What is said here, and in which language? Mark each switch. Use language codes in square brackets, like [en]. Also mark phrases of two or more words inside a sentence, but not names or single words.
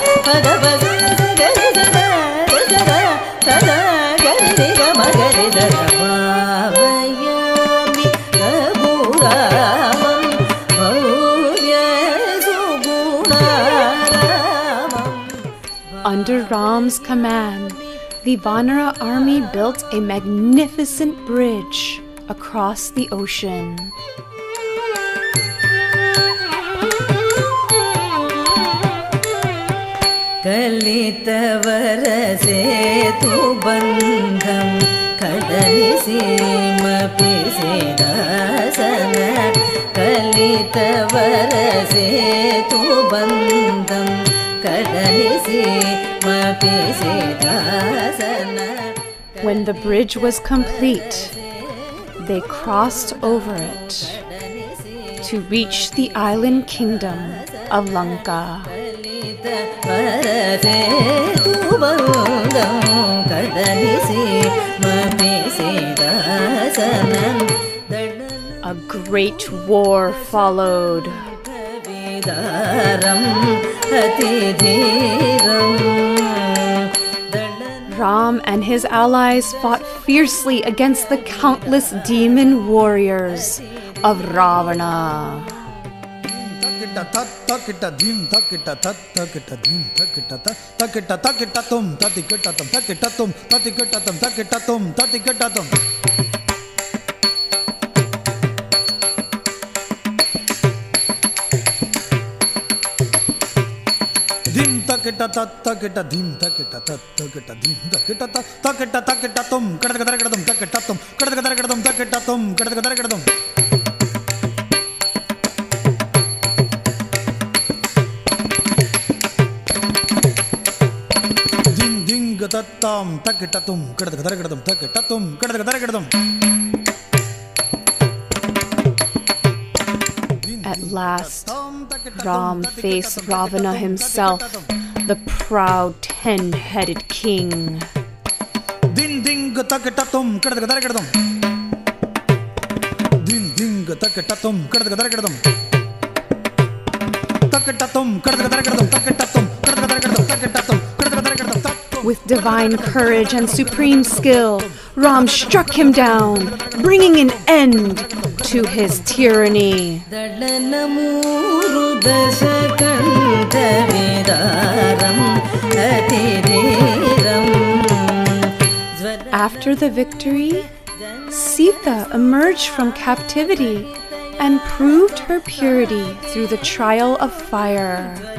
[sa] Bhavayami Raghuramam Bhavaya [en] Under Ram's command, the Vanara army built a magnificent bridge across the ocean. [sa] Kalitavara setu bandham kadali sima pisidasana Kalitavara setu bandham kadali sima pisidasana. [en] When the bridge was complete, they crossed over it to reach the island kingdom of Lanka. A great war followed. Ram and his allies fought fiercely against the countless demon warriors of Ravana. Takita dim takita tat takita dim takita tat takita takita tum tatikita tum takita tum tatikita tum takita tum tatikita tum. Dim takita tat takita dim takita tat takita dim takita tat takita takita tum kadaka kadaka tum takita tum kadaka kadaka tum takita tum kadaka kadaka tum. Tattam takitatum kadakadakadam takitatum kadakadakadam. At last, Ram faced Ravana himself, the proud 10-headed king. Din ding takitatum kadakadakadam. Din ding takitatum kadakadakadam. Takitatum kadakadakadam takitatum kadakadakadam takitatum. With divine courage and supreme skill, Ram struck him down, bringing an end to his tyranny. After the victory, Sita emerged from captivity and proved her purity through the trial of fire.